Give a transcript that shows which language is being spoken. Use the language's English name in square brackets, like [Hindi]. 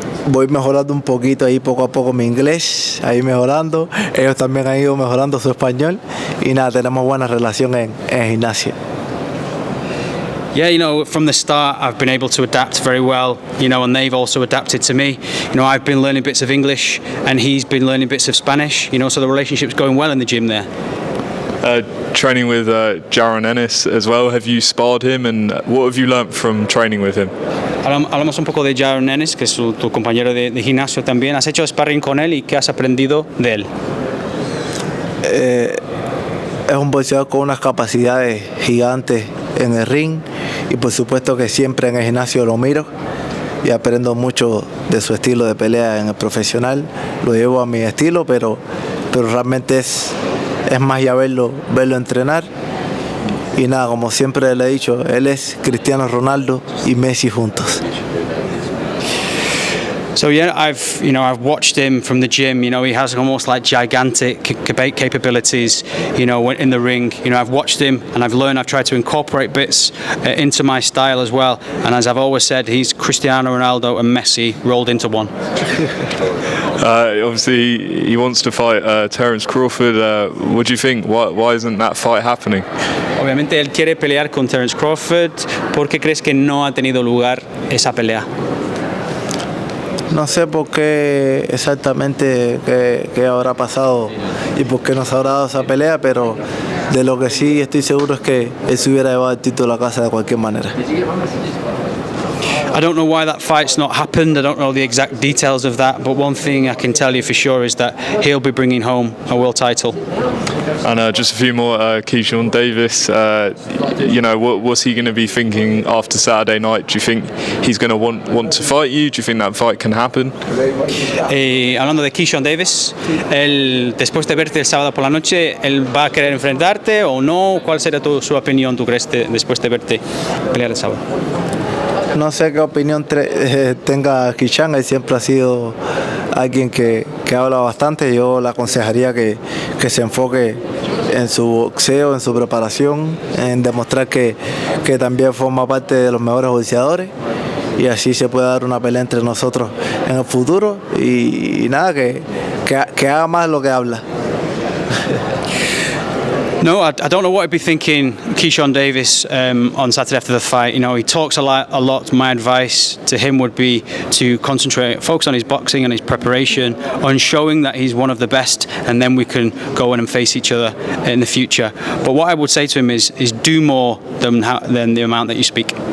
[Spanish] Voy mejorando un poquito ahí poco a poco mi inglés, ahí mejorando. Ellos también han ido mejorando su español y nada, tenemos buena relación en gimnasia. [English] Yeah, you know, from the start I've been able to adapt very well, you know, and they've also adapted to me. You know, I've been learning bits of English and he's been learning bits of Spanish, you know, so the relationship's going well in the gym there. Training with Jaron Enis as well, have you sparred him and what have you learnt from training with him? [Spanish] Hablamos un poco de Jaron Enis, que es tu compañero de gimnasio también. ¿Has hecho sparring con él y qué has aprendido de él? Es un boxeador con unas capacidades gigantes en el ring y por supuesto que siempre en el gimnasio lo miro y aprendo mucho de su estilo de pelea en el profesional. Lo llevo a mi estilo, pero realmente es más ya verlo entrenar. Y nada, como siempre le he dicho, él es Cristiano Ronaldo y Messi juntos. [English] So yeah, I've watched him from the gym. You know, he has almost like gigantic capabilities. You know, in the ring. You know, I've watched him and I've tried to incorporate bits into my style as well. And as I've always said, he's Cristiano Ronaldo and Messi rolled into one. Obviously, he wants to fight Terence Crawford. What do you think? Why isn't that fight happening? [Spanish] Obviamente él quiere pelear con Terence Crawford. ¿Por qué crees que no ha tenido lugar esa pelea? No sé por qué exactamente qué habrá pasado y por qué no se habrá dado esa pelea, pero de lo que sí estoy seguro es que él se hubiera llevado el título a casa de cualquier manera. [English] I don't know why that fight's not happened. I don't know the exact details of that, but one thing I can tell you for sure is that he'll be bringing home a world title. And just a few more, Keyshawn Davis, you know, what's he going to be thinking after Saturday night? Do you think he's going to want to fight you? Do you think that fight can happen? [Spanish] Hablando de Keyshawn Davis, él, después de verte el sábado por la noche, ¿él va a querer enfrentarte o no? ¿Cuál será su opinión, tú crees, después de verte pelear el sábado? No sé qué opinión tenga Keyshawn, él siempre ha sido alguien que habla bastante. Yo le aconsejaría que se enfoque en su boxeo, en su preparación, en demostrar que también forma parte de los mejores boxeadores y así se puede dar una pelea entre nosotros en el futuro y nada, que haga más lo que habla. [English] No, I don't know what he'd be thinking, Keyshawn Davis, on Saturday after the fight. You know, he talks a lot. My advice to him would be to focus on his boxing and his preparation, on showing that he's one of the best, and then we can go in and face each other in the future. But what I would say to him is do more than the amount that you speak.